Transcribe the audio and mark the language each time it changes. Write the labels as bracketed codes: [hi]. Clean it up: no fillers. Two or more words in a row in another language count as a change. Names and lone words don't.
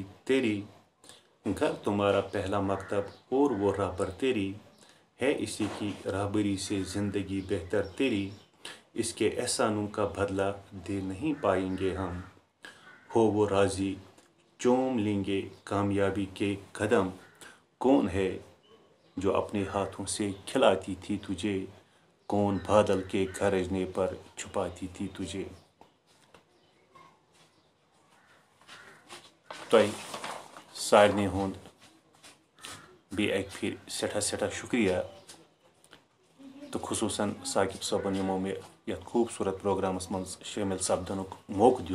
[ur] تیری، گھر تمہارا پہلا مکتب اور وہ رہبر تیری، ہے اسی کی راہبری سے زندگی بہتر تیری، اس کے احسانوں کا بدلہ دے نہیں پائیں گے ہم، ہو وہ راضی چوم لیں گے کامیابی کے قدم، کون ہے جو اپنے ہاتھوں سے کھلاتی تھی تجھے، کون بادل کے گرجنے پر چھپاتی تھی تجھے۔ [ks] تۄہہِ سارنٕے ہُنٛد بیٚیہِ اَکہِ پھِرِ سٮ۪ٹھاہ سٮ۪ٹھاہ شُکریہ، تہٕ خصوٗصاً ثاقب صٲبن یِمو مےٚ یَتھ خوٗبصوٗرت پروگرامس منٛز شٲمِل سپدنُک موقعہٕ دیُت۔